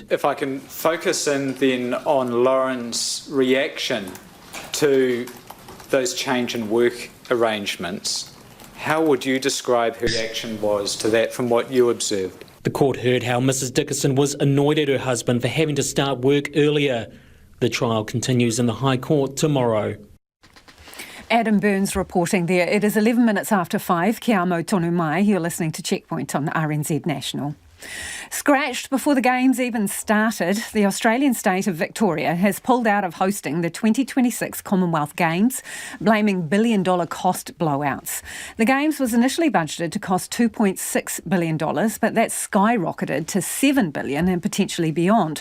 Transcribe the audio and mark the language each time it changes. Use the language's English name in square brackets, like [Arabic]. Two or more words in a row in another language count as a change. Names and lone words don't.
[English] If I can focus in then on Lauren's reaction to those change in work arrangements, how would you describe her reaction was to that from what you observed? The court heard how Mrs. Dickerson was annoyed at her husband for having to start work earlier. The trial continues in the High Court tomorrow. Adam Burns reporting there. It is 11 minutes after 5. [Māori] Kia amo tonu mai. [English] You're listening to Checkpoint on RNZ National. Scratched before the Games even started, the Australian state of Victoria has pulled out of hosting the 2026 Commonwealth Games, blaming billion-dollar cost blowouts. The Games was initially budgeted to cost $2.6 billion, but that's skyrocketed to $7 billion and potentially beyond.